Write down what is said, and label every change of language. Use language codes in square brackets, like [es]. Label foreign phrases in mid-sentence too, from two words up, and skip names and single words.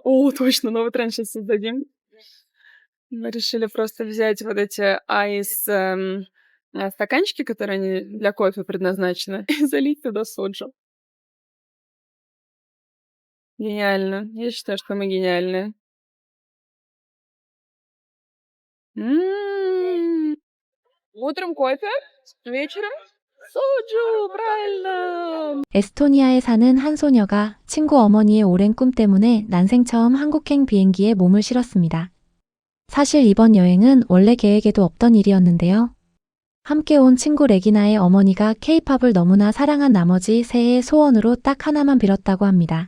[ru] О, точно, новый тренд щас создадим. Мы решили просто взять вот эти стаканчики, которые они для кофе предназначены, и залить туда соджу. Гениально. Я считаю, что мы гениальные. М. Утром кофе, вечером 소주. правильно. [ko] 에스토니아에 사는 한 소녀가 친구 어머니의 오랜 꿈 때문에 난생 처음 한국행 비행기에 몸을 실었습니다. 사실 이번 여행은 원래 계획에도 없던 일이었는데요. 함께 온 친구 레기나의 어머니가 케이팝을 너무나 사랑한 나머지 새해 소원으로 딱 하나만 빌었다고 합니다.